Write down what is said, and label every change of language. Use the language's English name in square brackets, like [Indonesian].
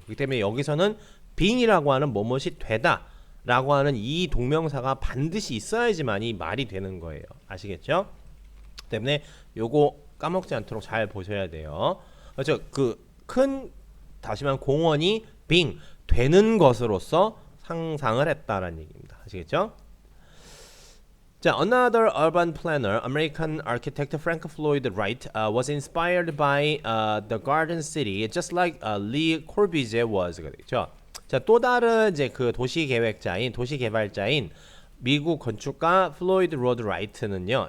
[Korean] 그렇기 때문에 여기서는 being이라고 하는 뭐뭇이 되다라고 하는 이 동명사가 반드시 있어야지만이 말이 되는 거예요. 아시겠죠? 때문에 요거 까먹지 않도록 잘 보셔야 돼요. 그렇죠? 다시 말하면 공원이 being 되는 것으로서 상상을 했다라는 얘기입니다. 아시겠죠? [English] 자, another urban planner, American architect Frank Lloyd Wright, was inspired by the Garden City, just like Lee Corbusier was. [Korean] 그렇죠. 자, 또 다른 이제 그 도시 계획자인, 도시 개발자인 미국 건축가 플로이드 로드 라이트는요.